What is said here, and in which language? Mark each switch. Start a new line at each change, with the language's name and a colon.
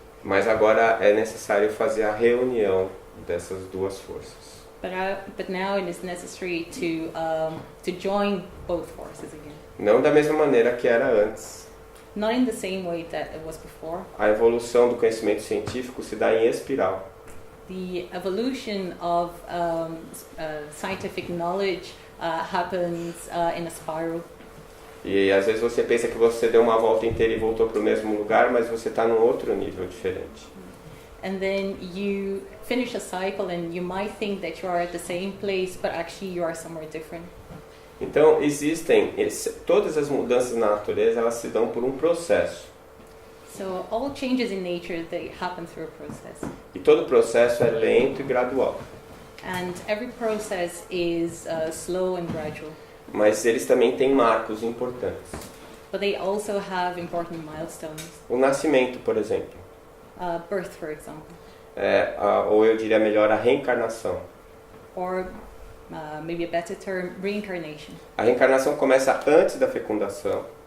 Portuguese: Mas agora é necessário fazer a reunião dessas duas forças.
English: But now it is necessary to join both forces again.
Portuguese: Não da mesma maneira que era antes.
English: Not in the same way that it was before.
Portuguese: A evolução do conhecimento científico se dá em espiral.
English: The evolution of scientific knowledge happens in a spiral.
Portuguese: E às vezes você pensa que você deu uma volta inteira e voltou para o mesmo lugar, mas você está num outro nível diferente.
English: And then you finish a cycle and you might think that you are at the same place, but actually you are somewhere different.
Portuguese: Então existem todas as mudanças na natureza, elas se dão por um processo.
English: So all changes in nature, they happen through a process.
Portuguese: E todo processo é lento e gradual.
English: And every process is slow and gradual.
Portuguese: mas eles também têm marcos importantes.
English: But they also have important milestones.
Portuguese: O nascimento, por exemplo,
English: Birth, for example.
Portuguese: Ou eu diria melhor, a reencarnação.
English: Or maybe a better term, reincarnation.
Portuguese: A reencarnação começa antes da fecundação.